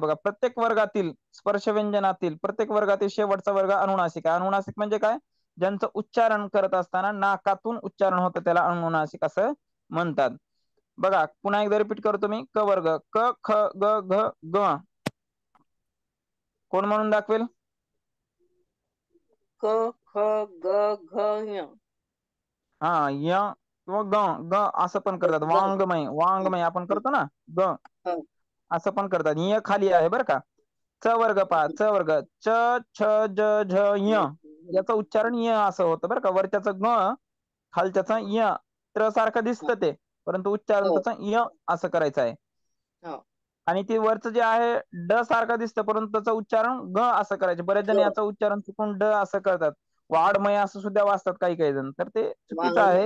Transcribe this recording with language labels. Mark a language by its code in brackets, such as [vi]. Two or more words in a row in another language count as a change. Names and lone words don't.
[mr] बघा, प्रत्येक वर्गातील स्पर्श व्यंजनातील प्रत्येक वर्गातील शेवटचा वर्ग अनुनासिक आहे. अनुनासिक म्हणजे काय? ज्यांचं उच्चारण करत असताना नाकातून उच्चारण होतं त्याला अनुनासिक असं म्हणतात. बघा, पुन्हा एकदा रिपीट करतो मी. क वर्ग, क ख ग घ ग. कोण म्हणून दाखवेल? क ख ग घ ञ. हा, य किंवा ग ग असं पण करतात. वांगमय आपण करतो ना, ग असं पण करतात. य खाली आहे बरं का. च वर्ग पहा, च वर्ग, च छ ज झ य याचं उच्चारण य असं होतं बरं का. वरच्याच ग, खालच्याच य. त्र सारखं दिसतं ते, परंतु उच्चारण त्याचं य असं करायचं आहे. आणि ते वरचं जे आहे ड सारखं दिसतं, परंतु त्याचं उच्चारण ग असं करायचं. बरेच जण याचं उच्चारण चुकून ड असं करतात. वाडमय असं सुद्धा वाचतात काही काही जण, तर ते चुकीचं आहे.